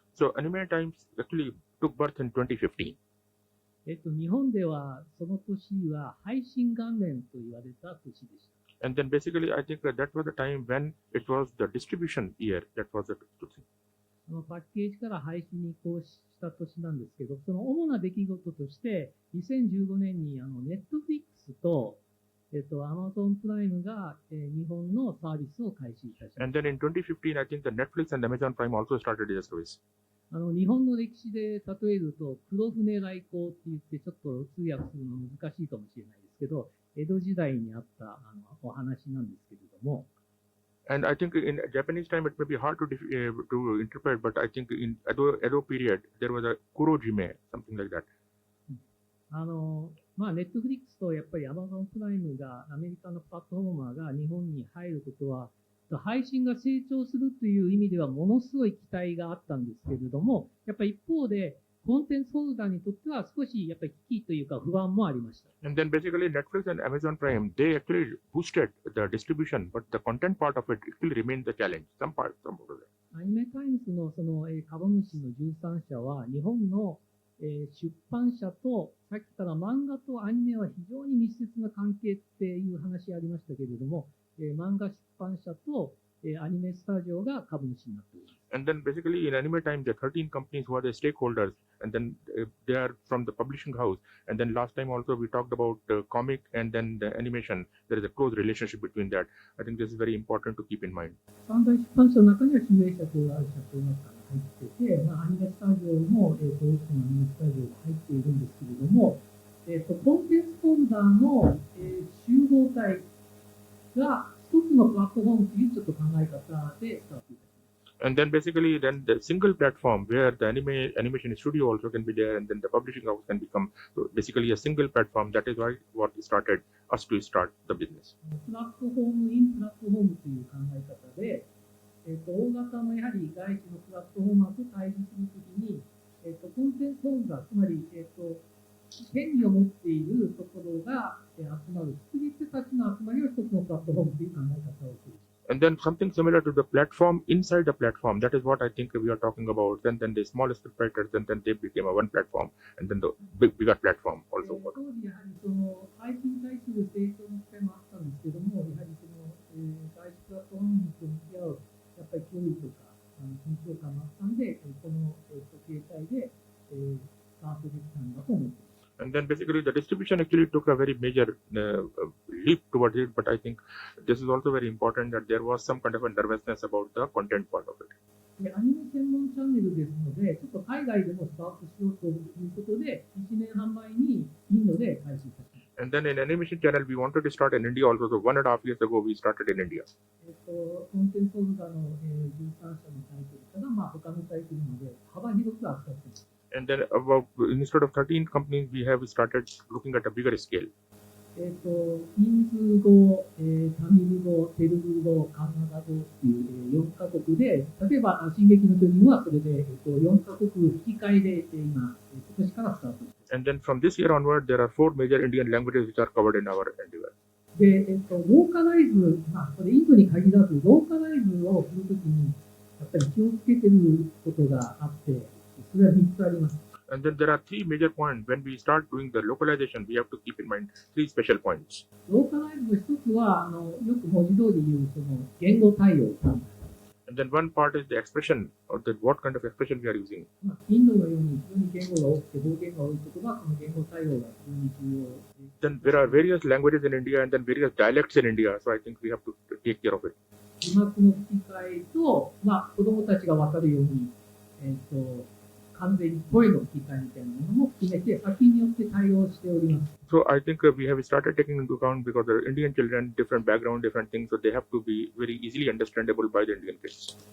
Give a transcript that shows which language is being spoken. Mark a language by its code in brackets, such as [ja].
[en] So Anime Times actually took birth in 2015. [ja] 日本ではその年は配信元年と言われた年でした。 [en] And then basically I think that was the time when it was the distribution year. That was the thing. [ja] パッケージから配信に移行した年なんですけど、その主な出来事として、2015年にNetflix とAmazon プライムが日本のサービスを開始いたしました。 [en] And then in 2015, I think the Netflix and Amazon Prime also started their service. [ja] 日本の歴史で例えると、黒船来航って言って、ちょっと通訳するの難しいかもしれないですけど、江戸時代にあったお話なんですけれども、 [en] And I think in Japanese time it may be hard to interpret, but I think in Edo period there was a kurojime, something like that. [ja] ネットフリックスとやっぱりアマゾンプライムが、アメリカのプラットフォーマーが日本に入ることは、配信が成長するという意味ではものすごい期待があったんですけれども、やっぱり一方で、コンテンツホルダーにとっては少しやっぱり危機というか不安もありました。 [en] And then basically Netflix and Amazon Prime, they actually boosted the distribution, but the content part of it still remains the challenge. Some of it. [ja] アニメタイムズの株主の13社は、日本の出版社と、さっきから漫画とアニメは非常に密接な関係っていう話ありましたけれども、漫画出版社とアニメスタジオが株主になっています。 [en] And then basically in anime time, there are 13 companies who are the stakeholders, and then they are from the publishing house. And then last time also we talked about comic and then the animation. There is a close relationship between that. I think this is very important to keep in mind. [ja] 三大出版社の中には集英社とある社長が入ってて、アニメスタジオも、多くのアニメスタジオが入っているんですけれども、コンテンツホルダーの、集合体が一つのプラットフォームというちょっと考え方でスタートいたします。 [en] And then basically then the single platform where the animation studio also can be there, and then the publishing house can become basically a single platform. That is why what started us to start the business. [ja] プラットフォームインプラットフォームという考え方で、大型のやはり外資のプラットフォーマーと対峙するときに、コンテンツホルダー、つまり、権利を持っているところが集まる、作り手たちの集まりを一つのプラットフォームという考え方をする。 [en] And then something similar to the platform inside the platform. That is what I think we are talking about. Then the smallest scriptwriters, and then they became a one platform, and then the bigger platform also. [ja] 当時やはりその配信に対する成長の機会もあったんですけども、やはりその、外資プラットフォームと向き合うやっぱり脅威とか緊張感もあったんで、この形態でスタートできたんだと思っています。 [en] And then basically the distribution actually took a very major leap towards it, but I think this is also very important that there was some kind of a nervousness about the content part of it. [ja] アニメ専門チャンネルですので、ちょっと海外でもスタートしようということで、1年半前にインドで開始いたしました。 [en] And then in animation channel, we wanted to start in India also. So 1.5 years ago, we started in India. [ja] コンテンツホルダーの13社のタイトルから、他のタイトルまで幅広く扱っています。 [en] And then instead of 13 companies, we have started looking at a bigger scale. [ja] ヒンズー語、タミル語、テルグ語、カナダ語っていう4カ国で、例えば、進撃の巨人はそれで4カ国吹き替えで今年からスタート。 [en] And then from this year onward, there are 4 major Indian languages which are covered in our endeavor. [ja] で、ローカライズ、これインドに限らず、ローカライズをするときに、やっぱり気をつけてることがあって、それは3つあります。 [en] And then there are 3 major points. When we start doing the localization, we have to keep in mind 3 special points. [ja] ローカライズの一つは、よく文字通り言う、その言語対応。 [en] And then one part is the expression, or what kind of expression we are using. [ja] インドのように非常に言語が多くて方言が多いことは、この言語対応が非常に重要。 [en] Then there are various languages in India and then various dialects in India. So I think we have to take care of it. [ja] 字幕の吹き替えと、子供たちが分かるように、完全に声の吹き替えみたいなものも含めて、先によって対応しております。 [en] So I think we have started taking into account because the Indian children, different background, different things, so they have to be very easily understandable by the Indian kids.